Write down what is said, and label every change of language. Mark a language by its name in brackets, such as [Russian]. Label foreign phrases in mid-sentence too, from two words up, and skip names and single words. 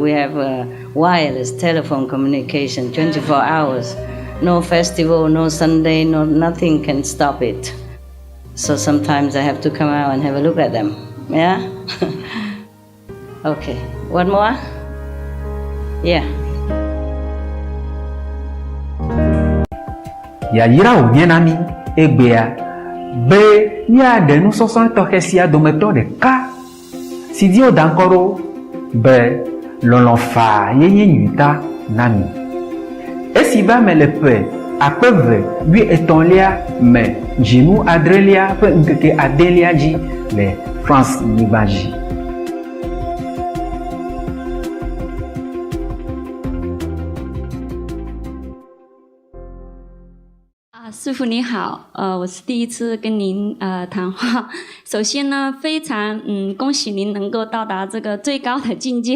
[English] We have wireless telephone communication 24 hours. No festival, no Sunday, no nothing can stop it. So sometimes I have to come out and have a look at them. Yeah? Okay. One more? Yeah. [Ewe] Ya yira wo miena mi egbea be mia de nusɔsɔ tɔxɛ sia dometɔ ɖeka si di wo da ŋkɔ ɖo be lɔlɔ̃fa yeye nyuita na mi. Esi va me le ƒe 2013 me dzinu adrelia ƒe ŋkeke adelia dzi le France nyigba dzi. [Chinese] 师父你好，我是第一次跟您谈话。首先呢，非常恭喜您能够到达这个最高的境界。